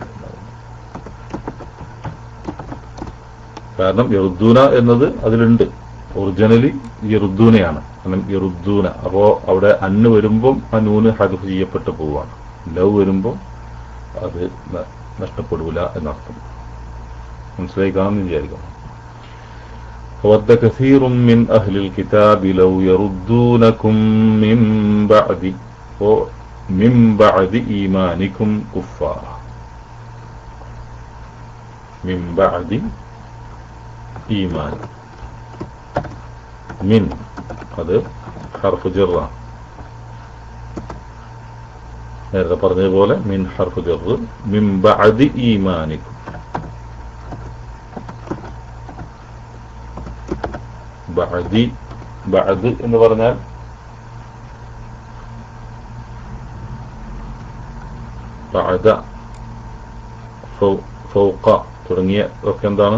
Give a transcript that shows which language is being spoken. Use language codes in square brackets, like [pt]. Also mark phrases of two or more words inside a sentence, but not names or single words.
[ml] കാരണം യറുദ്ദൂന എന്നത് അതിലുണ്ട്. ഒറിജിനലി യറുദ്ദൂനയാണ്. കാരണം യറുദ്ദൂന. അപ്പോ അവിടെ അന്ന് വരുമ്പം ആ നൂന് ഹദ്ഫ് ചെയ്യപ്പെട്ടു പോവാണ്. ലവ് വരുമ്പോ അത് നഷ്ടപ്പെടൂല എന്നർത്ഥം. മനസ്സിലായി കാണുമെന്ന് വിചാരിക്കണം. [ar] وَوَدَّ كَثِيرٌ مِّنْ أَهْلِ الْكِتَابِ لَوْ يَرُدُّونَكُم مِّن بَعْدِ إِيمَانِكُمْ كُفَّارًا. مِّن بَعْدِ ഈമാൻ. [ml] മിൻ അത് [ar] حرف جر. [ml] നേരത്തെ പറഞ്ഞതുപോലെ [ar] من حرف جر. من بعد إيمانكم. [ml] ബഅദ് എന്ന് പറഞ്ഞാൽ [ar] بعد، فوق [ml] തുടങ്ങിയ ഒക്കെ എന്താണ്?